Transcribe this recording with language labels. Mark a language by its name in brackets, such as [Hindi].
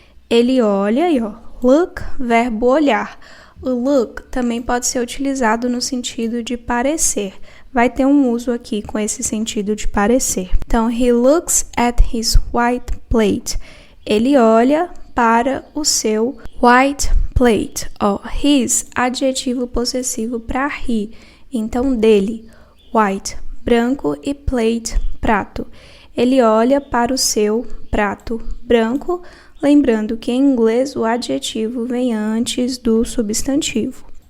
[Portuguese] Ele olha e look, verbo olhar. O look também pode ser utilizado no sentido de parecer. Vai ter um uso aqui com esse sentido de parecer. [English] Então, he looks at his white plate. [Portuguese] Ele olha para o seu white plate. His, adjetivo possessivo para he. Então, dele. White, branco e plate, prato. Ele olha para o seu prato branco, lembrando que em inglês o adjetivo vem antes do substantivo.